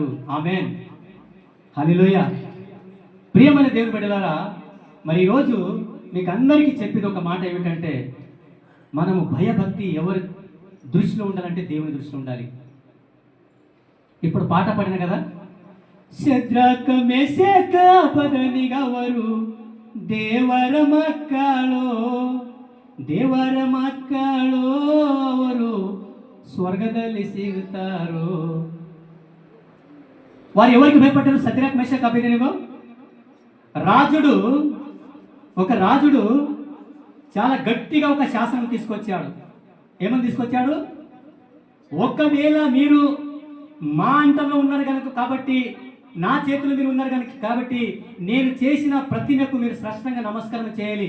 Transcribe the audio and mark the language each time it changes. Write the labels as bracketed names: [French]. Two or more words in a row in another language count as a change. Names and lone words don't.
[Telugu] ఆమేన్, హల్లెలూయా. ప్రియమైన దేవుని బిడ్డలారా, మరి ఈరోజు మీకు అందరికీ చెప్పేది ఒక మాట ఏమిటంటే, మనము భయభక్తి ఎవరి దృష్టిలో ఉండాలంటే దేవుని దృష్టిలో ఉండాలి. ఇప్పుడు పాట పాడిన కదా, [Kannada] ಶದ್ರಕ ಮೆಸಕ ಪದನಿಗವರು ದೇವರ ಮಕ್ಕಳು ಅವರು ಸ್ವರ್ಗದಲ್ಲಿ ಸಿಗುತ್ತಾರೋ. [Telugu] వారు ఎవరికి భయపడ్డారు? శద్రక మెషక అబేద్నెగో. ఒక రాజుడు చాలా గట్టిగా ఒక శాసనం తీసుకొచ్చాడు. ఏమని తీసుకొచ్చాడు? ఒకవేళ మీరు మా అంటలో ఉన్నారు కనుక, కాబట్టి నా చేతులు మీరు ఉన్నారు కనుక, కాబట్టి నేను చేసిన ప్రతిమకు మీరు స్పష్టంగా నమస్కారం చేయాలి.